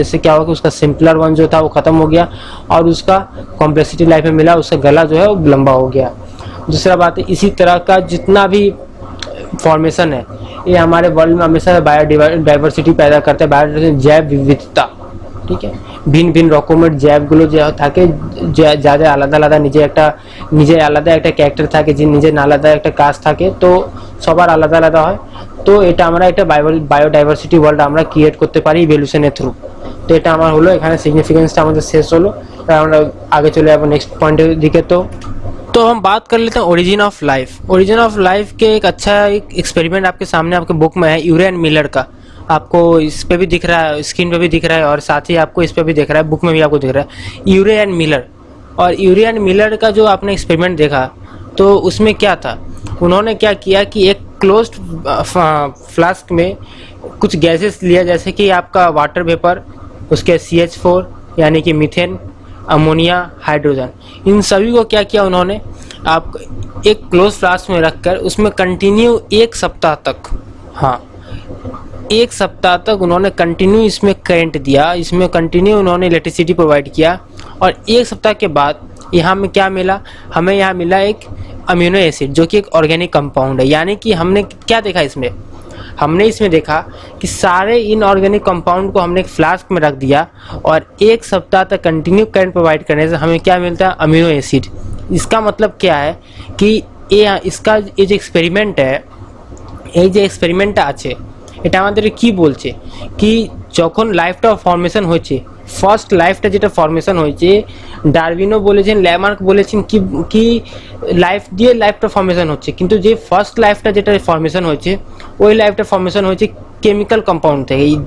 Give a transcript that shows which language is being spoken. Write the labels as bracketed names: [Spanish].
[Hindi] इससे क्या हुआ कि उसका सिंपलर वन जो था वो ख़त्म हो गया और उसका कॉम्प्लेक्सिटी लाइफ में मिला, उसका गला जो है वो लंबा हो गया। दूसरा बात है, इसी तरह का जितना भी फॉर्मेशन है ये हमारे वर्ल्ड में हमेशा बायोडाइवर्सिटी पैदा करता है, बायोडाइवर्सिटी जैव विविधता। ठीक है, [Bangla] ভিন্ন ভিন্ন রকমের জ্যাবগুলো যে থাকে, যাদের আলাদা আলাদা নিজে আলাদা একটা ক্যারেক্টার থাকে, যে নিজের আলাদা একটা কাজ থাকে, তো সবার আলাদা আলাদা হয়। তো এটা আমরা একটা বায়োডাইভার্সিটি ওয়ার্ল্ড আমরা ক্রিয়েট করতে পারি ইভলিউশনের থ্রু। তো এটা আমার হলো, এখানে সিগনিফিকেন্সটা আমাদের শেষ হলো। আমরা আগে চলে যাবো [Hindi] नेक्स्ट पॉइंटेর दिखे। तो हम बात कर लेते हैं origin of life. Origin of life के एक अच्छा एक्सपेरिमेंट आपके सामने आपके बुक में है, यूरे एंड मिलर का। आपको इस पे भी दिख रहा है, स्क्रीन पे भी दिख रहा है, और साथ ही आपको इस पे भी दिख रहा है, बुक में भी आपको दिख रहा है, यूरे एंड मिलर। और यूरे एंड मिलर का जो आपने एक्सपेरिमेंट देखा तो उसमें क्या था, उन्होंने क्या किया कि एक क्लोज्ड फ्लास्क में कुछ गैसेस लिया, जैसे कि आपका वाटर वेपर, उसके CH4 यानी कि मीथेन, अमोनिया, हाइड्रोजन। इन सभी को क्या किया उन्होंने, आप एक क्लोज फ्लास्क में रखकर उसमें कंटिन्यू 1 सप्ताह तक, हाँ 1 सप्ताह तक उन्होंने कंटिन्यू इसमें करंट दिया, इसमें कंटिन्यू उन्होंने इलेक्ट्रिसिटी प्रोवाइड किया, और 1 सप्ताह के बाद यहाँ में क्या मिला, हमें यहाँ मिला एक अमीनो एसिड जो कि एक ऑर्गेनिक कंपाउंड है। यानी कि हमने क्या देखा इसमें, हमने इसमें देखा कि सारे इनऑर्गेनिक कंपाउंड को हमने एक फ्लास्क में रख दिया और 1 सप्ताह तक कंटिन्यू करंट प्रोवाइड करने से हमें क्या मिलता है, अमीनो एसिड। इसका मतलब क्या है कि इसका ये जो एक्सपेरिमेंट है, [Bangla] এই যে এক্সপেরিমেন্টটা আছে এটা আমাদের কি বলছে কি যখন লাইফটা ফর্মেশন হয়েছে, ফার্স্ট লাইফটা যেটা ফর্মেশন হয়েছে, ডারউইনও বলেছেন, ল্যামার্ক বলেছেন কি কি লাইফ দিয়ে লাইফটা ফর্মেশন হচ্ছে, কিন্তু যে ফার্স্ট লাইফটা যেটা ফর্মেশন হয়েছে ওই লাইফটা ফর্মেশন হয়েছে কেমিক্যাল কম্পাউন্ড থেকে।